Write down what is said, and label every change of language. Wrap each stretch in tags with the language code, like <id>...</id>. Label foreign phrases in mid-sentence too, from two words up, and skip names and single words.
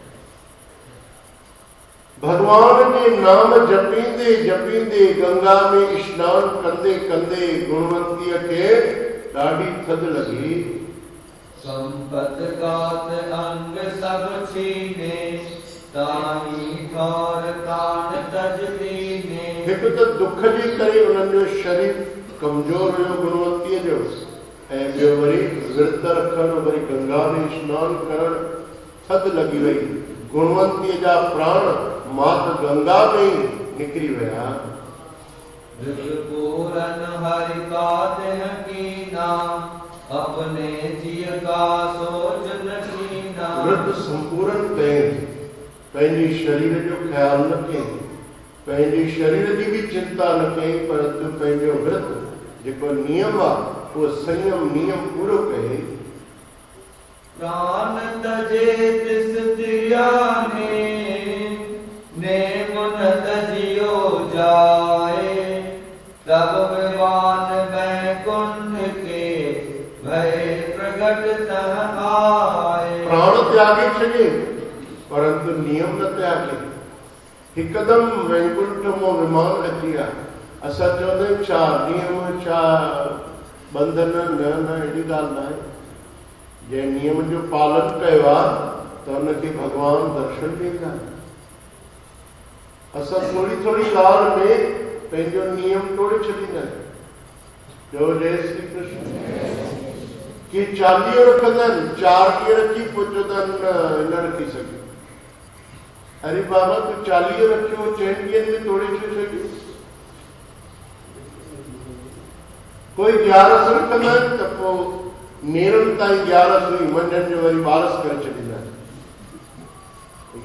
<sd>भगवान जे नाम जपींदे जपींदे गंगा में स्नान कंदे कंदे गुणवंतीअ खे ॾाढी थधि लॻी।</sd> <hi>संपत कात अंग सब छीने, ताही थोर तान तज दीने।</hi> <sd>हिकु त दुख जे करे उन्हनि जो शरीर कमज़ोर हुयो गुणवंतीअ जो, ऐं ॿियो वरी विर्त रखणु, वरी गंगा में स्नान करणु, थधि लॻी वई। गुणवंतीअ जा प्राण मात गंगा में ही निकिरी विया।</sd> <hi>पूरन हरि का देह कीना, अपने जीव का सोच न कीना।</hi> <sd>व्रत संपूर्ण कयईं, पंहिंजे शरीर जो ख्याल न कयईं, पंहिंजे शरीर जी बि चिंता न कयईं, परंतु पंहिंजो व्रत जेको नियम आहे उहो संयम नियम पूरो कयईं।</sd> <hi>प्राण तजे तिस त्याने, नेम न तजियो जाए। तब विवान बैकुंठ के भय प्रगट तह आए।</hi> <sd>प्राण त्यागे छॾे परंतु नियम न त्यागे। हिकदमि वैकुंठ मां विमान अची विया। असां चवंदा आहियूं छा नियम, छा बंधन, न न अहिड़ी ॻाल्हि न आहे। जंहिं नियम जो पालन कयो आहे त हुनखे भगवान दर्शन ॾींदा। असां थोरी थोरी ॻाल्हि में पंहिंजो नियम तोड़े छॾींदा आहियूं। जो जय श्री कृष्ण। कि 40 रखंदा आहिनि, 4 ॾींहं रखी पोइ चवंदा आहिनि न रखी सघियो। अरे बाबा तूं 40 रखियो, 4 ॾींहंनि में तोड़े छो सघियो। कोई 11 रखंदा आहिनि त पोइ नेरनि ताईं 11 हुई, मंझंदि जो वरी 12 करे छॾींदा आहिनि।</sd>